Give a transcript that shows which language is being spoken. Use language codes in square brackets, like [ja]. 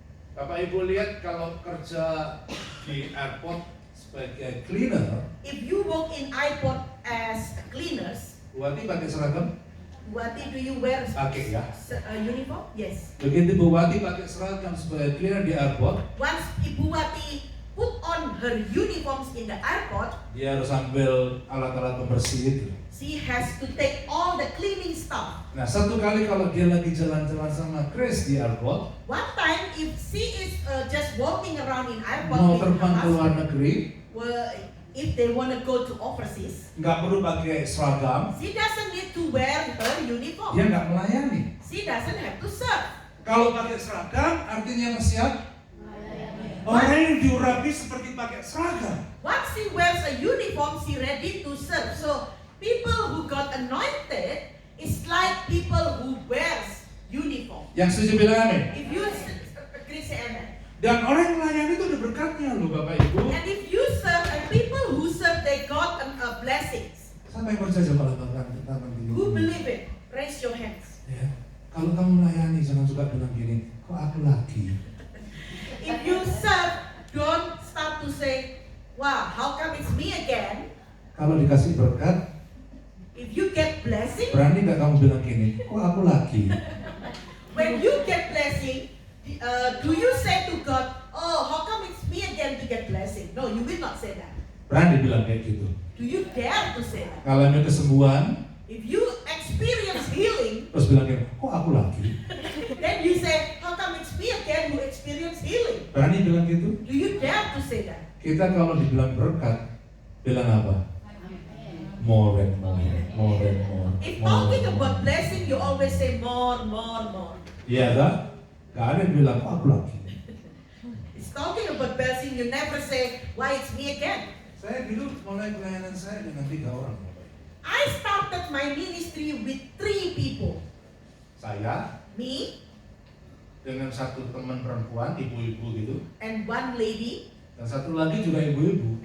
[id] Bapak Ibu lihat kalau kerja di airport sebagai cleaner, [en] If you work in airport as cleaners. [id] Bu Wati pakai seragam? [en] Bu Wati, do you wear [id] Pakai ya. [en] uniform? Yes. [id] Begitu Bu Wati pakai seragam sebagai cleaner di airport, [en] Once Ibu Wati put on her uniforms in the airport, [id] dia harus ambil alat-alat pembersih itu. [en] she has to take all the cleaning stuff. [id] Nah, satu kali kalau dia lagi jalan-jalan sama Chris di airport, [en] One time, if she is just walking around in airport [id] mau [en] with her [id] terbang ke luar [en] husband, [id] negeri, [en] well, if they want to go to overseas, [id] nggak perlu pakai seragam, [en] she doesn't need to wear her uniform. [id] dia nggak melayani. [en] She doesn't have to serve. [id] Kalau pakai seragam, artinya yang siap. Orang yang diurapi seperti pakai seragam. [en] Once she wears a uniform, she ready to serve. So people who got anointed is like people who wears uniform. [id] Yang setuju bilang amin. [en] If you agree, say amen. [id] Dan orang yang melayani itu ada berkatnya loh Bapak Ibu. [en] And if you serve, and people who serve, they got blessings. [id] Siapa yang percaya coba tangan gini? [en] Who believe it? Raise your hands. [id] Ya. Kalau kamu melayani jangan suka bilang gini, kok aku lagi? [en] If you serve, don't start to say, wow, how come it's me again? [id] Kalau dikasih berkat, [en] If you get blessing, [id] berani nggak kamu bilang gini, kok aku lagi? [en] when you get blessing, do you say to God, oh, how come it's me again to get blessing? No, you will not say that. [id] Berani bilang kayak gitu. [en] Do you dare to say that? [id] Kalau ada kesembuhan, [en] If you experience healing, [id] terus bilang gini, kok aku lagi? [en] then you say, how come it's me again who experience healing? [id] Berani bilang gitu? [en] Do you dare to say that? [id] Kita kalau dibilang berkat, bilang apa? [en] More and more, more and more. If more talking and more. about blessing, you always say more, more, more. [id] Iya kan? Gak ada yang bilang, kok aku lagi? [en] It's talking about blessing, you never say, why it's me again. [id] Saya dulu mulai pelayanan saya dengan 3 orang. [en] I started my ministry with 3 people. [id] Saya [en] Me [id] dengan satu teman perempuan, ibu-ibu gitu, [en] and 1 lady [id] dan satu lagi juga ibu-ibu.